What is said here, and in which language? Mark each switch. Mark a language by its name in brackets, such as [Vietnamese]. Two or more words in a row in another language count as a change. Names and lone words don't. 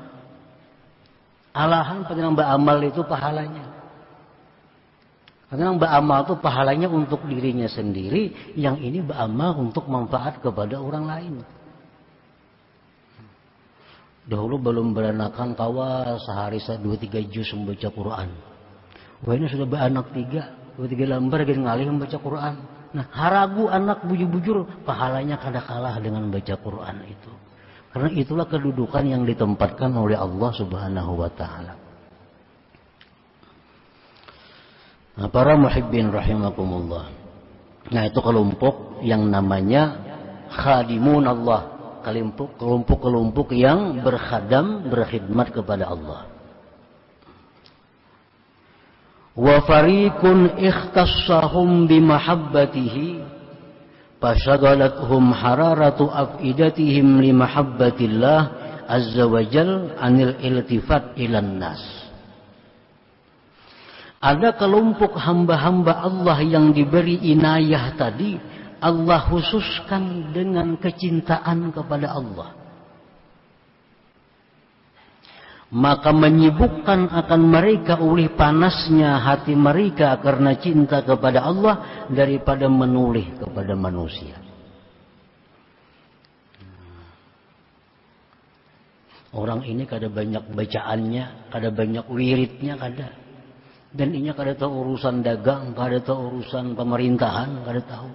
[Indonesian] Alahan pada yang beramal itu pahalanya. Karena yang beramal itu pahalanya untuk dirinya sendiri, yang ini beramal untuk manfaat kepada orang lain. [Banjar] Dahulu belum beranakan kawa sehari 2-3 juz membaca Quran. Wah, ini sudah beranak 3 lembar gini ngalih membaca Quran. Nah, haragu anak bujur-bujur pahalanya kada kalah dengan baca Quran itu. [Indonesian] Karena itulah kedudukan yang ditempatkan oleh Allah [Arabic] سبحانه وتعالى. [Indonesian] Nah, para [Arabic] المحبين رحمكم الله. [Indonesian] Nah, itu kelompok yang namanya khadimun Allah. Kelompok-kelompok yang berkhidmat kepada Allah. [Arabic] وفريق اختصهم بمحبته فشغلتهم حرارة أفئدتهم لمحبة الله عز وجل عن الالتفات إلى الناس. [Indonesian] Ada kelompok hamba-hamba Allah yang diberi inayah tadi, Allah khususkan dengan kecintaan kepada Allah. Maka menyibukkan akan mereka oleh panasnya hati mereka karena cinta kepada Allah daripada menulih kepada manusia. [Banjar] Orang ini kada banyak bacaannya, kada banyak wiridnya, kada. Dan ini kada tahu urusan dagang, kada tahu urusan pemerintahan, kada tahu.